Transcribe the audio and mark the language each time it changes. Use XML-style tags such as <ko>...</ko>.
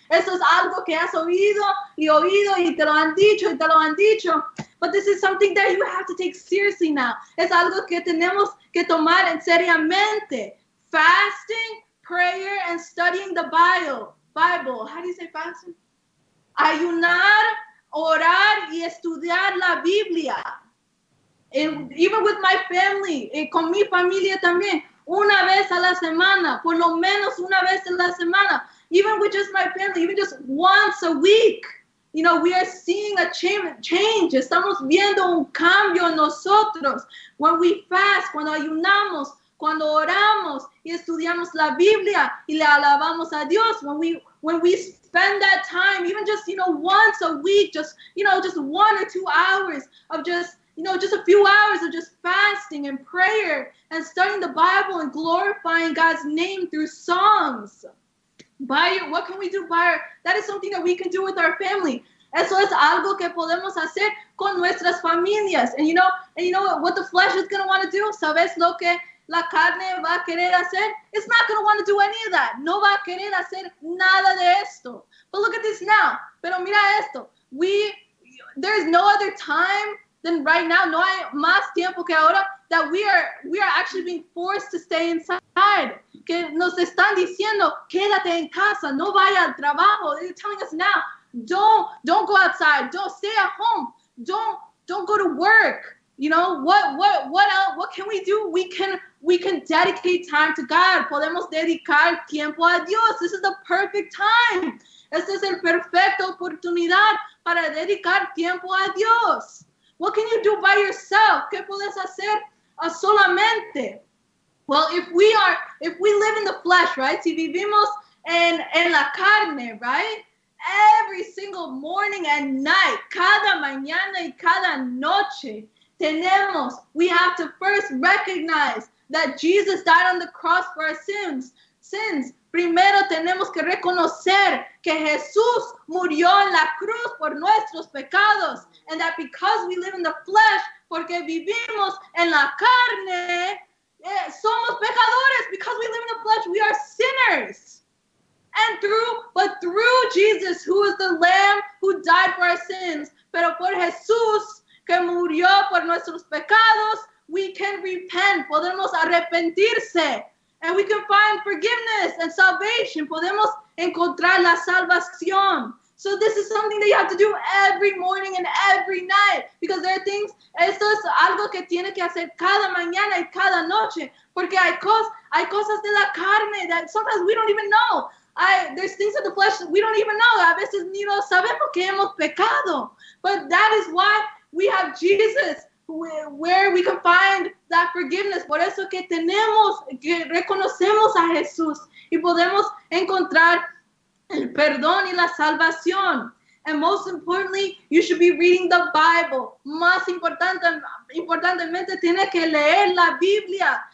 <es>Eso es algo que has oído y te lo han dicho.</es> <en>But this is something that you have to take seriously now.</en> <es>Es algo que tenemos que tomar en seriamente.</es> <en>Fasting, prayer, and studying the Bible. How do you say fasting?</en> <es>Ayunar, orar y estudiar la Biblia.</es> <en>And even with my family,</en> <es>con mi familia también. Una vez a la semana, por lo menos una vez a la semana.</es> <en>Even with just my family, even just once a week. We are seeing a change.</en> <es>Estamos viendo un cambio en nosotros.</es> <en>When we fast,</en> <es>cuando ayunamos, cuando oramos y estudiamos la Biblia y le alabamos a Dios.</es> <en>When we spend that time, even just, once a week, just 1 or 2 hours of just a few hours of just fasting and prayer and studying the Bible and glorifying God's name through songs. What can we do? That is something that we can do with our family.</en> <es>Eso es algo que podemos hacer con nuestras familias.</es> <en>And you know what the flesh is going to want to do?</en> <es>¿Sabes lo que la carne va a querer hacer?</es> <en>It's not going to want to do any of that.</en> <es>No va a querer hacer nada de esto.</es> <en>But look at this now.</en> <es>Pero mira esto.</es> <en>there's no other time than right now.</en> <es>No hay más tiempo que ahora</es> <en>that we are actually being forced to stay inside.</en> <es>Que nos están diciendo, quédate en casa, no vaya al trabajo.</es> <en>They're telling us now, don't go outside, don't stay at home, don't go to work. You know, what else? What can we do? We can dedicate time to God.</en> <es>Podemos dedicar tiempo a Dios.</es> <en>This is the perfect time.</en> <es>Esta es el perfecta oportunidad para dedicar tiempo a Dios.</es> <en>What can you do by yourself?</en> <es>¿Qué puedes hacer solamente?</es> <en>Well, if we live in the flesh, right?</en> <es>Si vivimos en la carne,</es> <en>right? Every single morning and night,</en> <es>cada mañana y cada noche,</es> <en>we have to first recognize that Jesus died on the cross for our sins.</en> <es>Primero tenemos que reconocer que Jesús murió en la cruz por nuestros pecados,</es> <en>and that because we live in the flesh,</en> <es>porque vivimos en la carne, somos pecadores.</es> <en>Because we live in the flesh, we are sinners. And through Jesus, who is the Lamb who died for our sins,</en> <es>pero por Jesús que murió por nuestros pecados,</es> <en>we can repent,</en> <es>podemos arrepentirse,</es> <en>and we can find forgiveness and salvation,</en> <es>podemos encontrar la salvación.</es> <en>So this is something that you have to do every morning and every night, because there are things,</en> <es>esto es algo que tiene que hacer cada mañana y cada noche, porque hay cosas de la carne</es> <en>that sometimes we don't even know. There's things in the flesh that we don't even know.</en> <es>A veces ni lo sabemos que hemos pecado.</es> <en>But that is why we have Jesus, where we can find that forgiveness.</en> <es>Por eso que reconocemos a Jesús y podemos encontrar el perdón y la salvación.</es> <en>And most importantly, you should be reading the Bible.</en> <es>Más importantemente, tiene que leer la Biblia.</es>